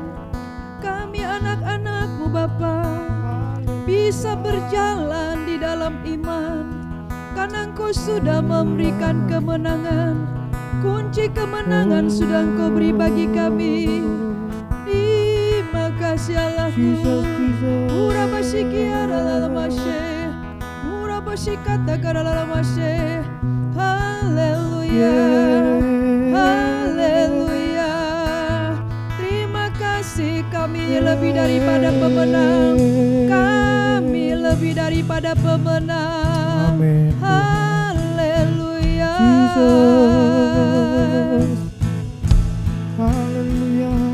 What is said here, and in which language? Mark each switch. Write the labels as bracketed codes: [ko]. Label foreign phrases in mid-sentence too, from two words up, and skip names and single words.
[id] Kami anak-anak-Mu Bapa, bisa berjalan di dalam iman, karena Engkau sudah memberikan kemenangan. Kunci kemenangan sudah Engkau beri bagi kami. Terima kasih Allahku. Murabashikiara lalamashe, murabashikata karalalamashe. Haleluya, haleluya. Terima kasih, kami lebih daripada pemenang. Kami lebih daripada pemenang. Haleluya. Haleluya,